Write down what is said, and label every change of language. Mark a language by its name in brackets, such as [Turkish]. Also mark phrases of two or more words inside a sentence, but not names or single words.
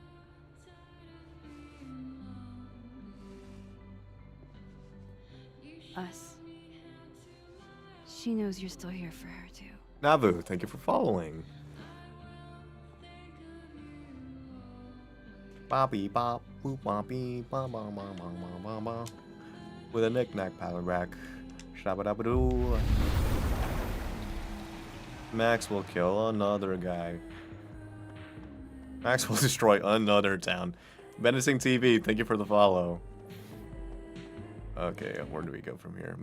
[English] Us. She knows you're still here for her, too. Navu, thank you for following. Bobby bop, boop boppy, ba ba ba ba ba ba ba. With a knick-knack paddle rack. Shabba-dabba-doo. Max will kill another guy. Max will destroy another town. Menacing TV, thank you for the follow. Okay, where do we go from here?